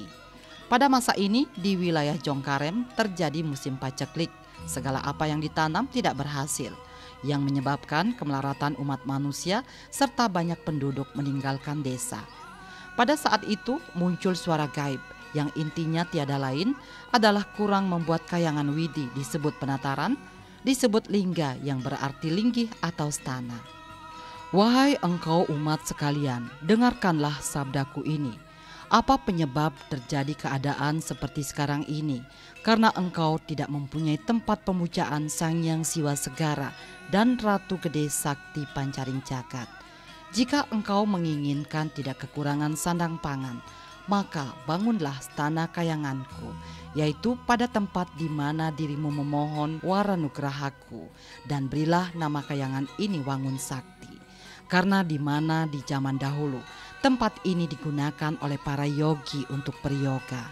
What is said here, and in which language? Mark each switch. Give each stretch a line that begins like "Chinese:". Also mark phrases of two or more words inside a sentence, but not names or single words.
Indonesian: Pada masa ini di wilayah Jongkarem terjadi musim paceklik. Segala apa yang ditanam tidak berhasil, yang menyebabkan kemelaratan umat manusia serta banyak penduduk meninggalkan desa. Pada saat itu muncul suara gaib yang intinya tiada lain adalah kurang membuat kayangan widi disebut penataran, disebut lingga yang berarti linggih atau stana. Wahai engkau umat sekalian, dengarkanlah sabdaku ini. Apa penyebab terjadi keadaan seperti sekarang ini? Karena engkau tidak mempunyai tempat pemujaan Sang Hyang Siwa Segara dan Ratu Gede Sakti Pancaring Jagat. Jika engkau menginginkan tidak kekurangan sandang pangan, maka bangunlah stana kayanganku, yaitu pada tempat di mana dirimu memohon waranugrahaku, dan berilah nama kayangan ini Wangun Sakti. Karena di mana di zaman dahulu tempat ini digunakan oleh para yogi untuk beryoga.